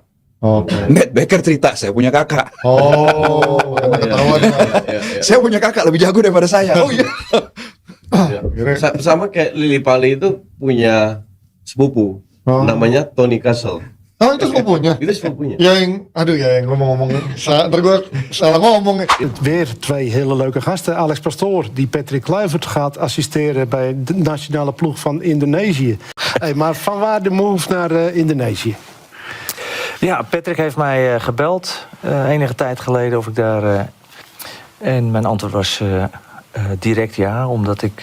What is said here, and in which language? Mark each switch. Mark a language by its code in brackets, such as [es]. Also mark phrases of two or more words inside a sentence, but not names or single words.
[id] Matt Baker cerita, saya punya kakak. Saya punya kakak lebih jago daripada saya. Sama kayak Lily Pali itu punya sepupu. Namanya Tony Castle. Itu sepupunya? Itu sepupunya. Yang ngomong-ngomong, ntar gue salah ngomong. [nl] Weer 2 hele leuke gasten. Alex Pastoor, die Patrick Kluivert gaat assisteren bij de nationale ploeg van Indonesië. Maar vanwaar de move naar Indonesië? Ja, Patrick heeft mij gebeld enige tijd geleden of ik daar... en mijn antwoord was direct ja, omdat ik...